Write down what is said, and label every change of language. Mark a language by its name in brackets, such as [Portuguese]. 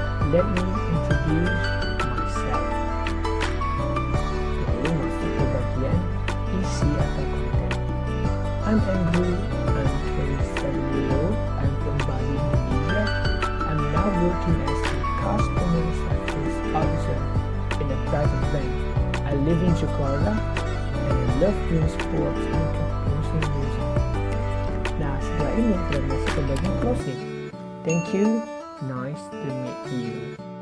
[English] Let me introduce myself. [Indonesian] Lalu masuk ke bagian isi atau konten. [English] I'm Andrew, I'm 27 years old, I'm from Bali, Indonesia. I'm now working as a customer service officer in a private bank. I live in Jakarta and I love doing sports and composing music. [Indonesian] Nah, setelah ini kita masuk ke bagian closing. [English] Thank you, nice to meet you.